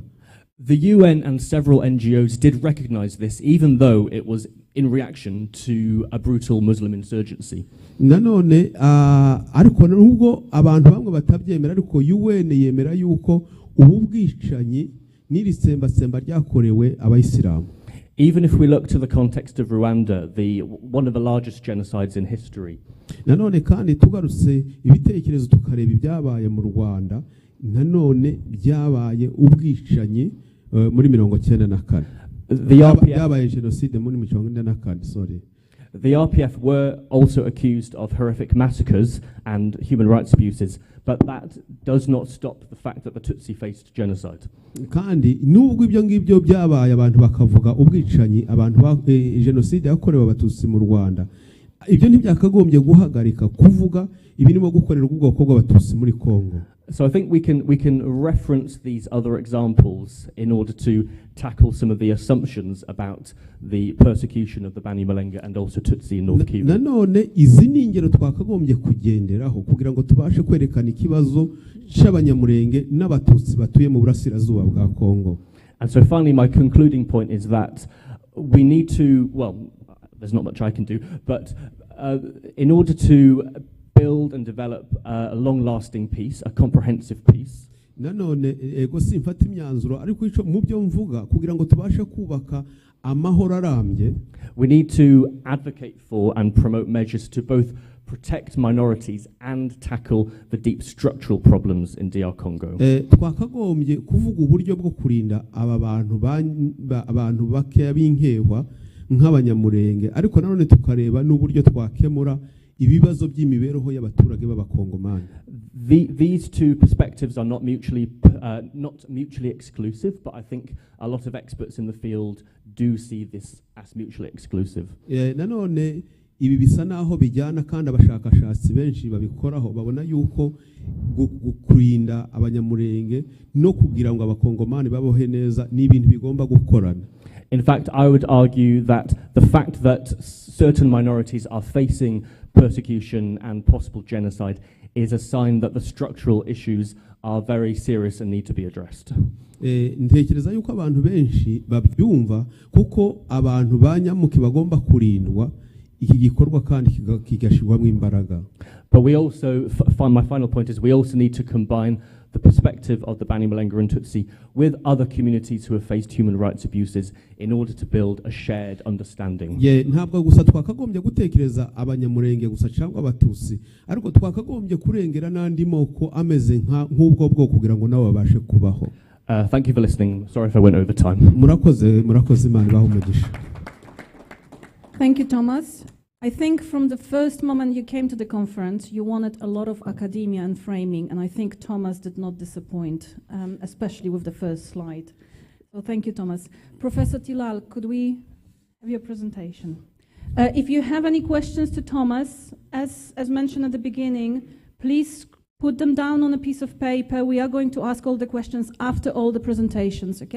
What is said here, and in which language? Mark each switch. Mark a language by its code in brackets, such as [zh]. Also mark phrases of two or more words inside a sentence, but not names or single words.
[en] The UN and several NGOs did recognize this, even though it was in reaction to a brutal Muslim insurgency. [rw] Nanone ariko nubwo abantu bamwe batabyemera ariko UN yemera yuko ubu bwicanyi n'irisembatsemba ryakorewe abayisilamu. [en] Even if we look to the context of Rwanda, one of the largest genocides in history. [rw] Nanone kandi tugarutse ibitekerezo tukareba ibyabaye mu Rwanda, nanone byabaye ubwicanyi muri 1994. byabaye jenoside muri 1994. [en] Sorry. The RPF were also accused of horrific massacres and human rights abuses, but that does not stop the fact that the Tutsi faced genocide. [rw] Kandi nubwo ibyo ngibyo byabaye abantu bakavuga ubwicanyi abantu jenoside yakorewe abatutsi mu Rwanda, ibyo ntibyakagombye guhagarika kuvuga ibinimo gukorerwa ubwoko bw'abatutsi muri Kongo. [en] So I think we can reference these other examples in order to tackle some of the assumptions about the persecution of the Banyamulenge and also Tutsi in North Kivu. [rw] Nanone izi ni ingero twakagombye kugenderaho kugira ngo tubashe kwerekana ikibazo cy'Abanyamulenge n'abatutsi batuye mu burasirazuba bwa Kongo. [en] And so finally my concluding point is that we need to, well, there's not much I can do, but in order to build and develop a long-lasting peace, a comprehensive peace. [rw] Nanone ego simfata imyanzuro ariko ico mu byo mvuga kugira ngo tubashe kubaka amahoro arambye. [en] We need to advocate for and promote measures to both protect minorities and tackle the deep structural problems in DR Congo. [rw] Twakagombye kuvuga uburyo bwo kurinda aba abantu bake b'inkehwa nk'Abanyamulenge, ariko nanone tukareba n'uburyo twakemura ibibazo by'imibereho y'abaturage b'Abakongomani. [en] These two perspectives are not mutually exclusive, but I think a lot of experts in the field do see this as mutually exclusive. [rw] Nanone ibi bisa naho bijyana kandi abashakashatsi benshi babikoraho babona yuko kurinda Abanyamulenge no kugira ngo Abakongomani babohe neza ni ibintu bigomba gukorana. [en] In fact, I would argue that the fact that certain minorities are facing persecution and possible genocide is a sign that the structural issues are very serious and need to be addressed. [rw] Ntekereza yuko abantu benshi babyumva kuko abantu banyamuke bagomba kurindwa iki gikorwa kandi kigashirwamo imbaraga. [en] But we also, my final point is we also need to combine the perspective of the Banyamulenge and Tutsi with other communities who have faced human rights abuses in order to build a shared understanding. [rw] Ntabwo gusa twakagombye gutekereza Abanyamulenge gusa cyangwa Abatutsi, ariko twakagombye kurengera n'andi moko ameze nk'ubwo bwo kugira ngo nabo babashe kubaho. [en] Thank you for listening. Sorry if I went over time. [rw] Murakoze Imana ibahe umugisha. [en] Thank you, Thomas. I think from the first moment you came to the conference, you wanted a lot of academia and framing, and I think Thomas did not disappoint, especially with the first slide. So thank you, Thomas. Professor Tilal, could we have your presentation? If you have any questions to Thomas, as mentioned at the beginning, please put them down on a piece of paper. We are going to ask all the questions after all the presentations, okay?